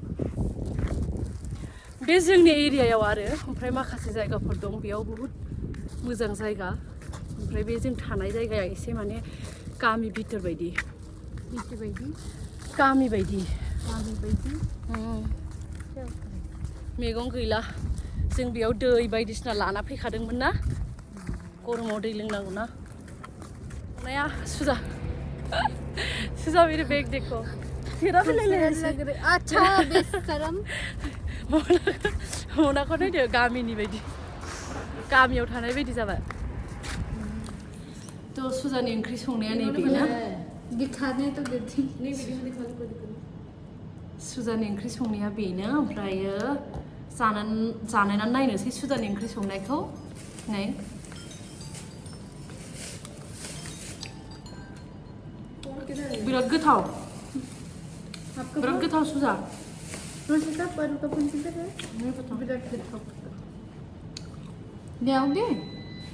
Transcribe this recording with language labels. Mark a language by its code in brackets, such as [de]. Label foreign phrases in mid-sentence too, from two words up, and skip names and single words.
[brx] बे जोंनि एरियायाव आरो ओमफ्राय माखासे जायगाफोर दं बेयाव बुहुत मोजां जायगा ओमफ्राय बे जों थानाय जायगाया एसे माने गामि बिथोर बायदि मैगं गैला जों बेयाव दै बायदिसिना लाना फैखादोंमोन ना गरमाव दै लोंनांगौ ना नाया सुजा [hi] मेरे बैग देखो तेरा भी ले अच्छा बेशरम [brx] मनाखौ नायदो गामिनि बायदि गामियाव थानाय बायदि जाबाय थ' सुजानि ओंख्रि संनाया नैबेना [hi] दिखाने तो देती [brx] सुजानि ओंख्रि संनाया बेनो ओमफ्रायो जानायनानै नायनोसै सुजानि ओंख्रि संनायखौ नै बिराद गोथाव सुजा [hi] रोसिता पर का कौन सी तरह है नहीं पता [brx] बिराट गोथाव [hi] ले आओगे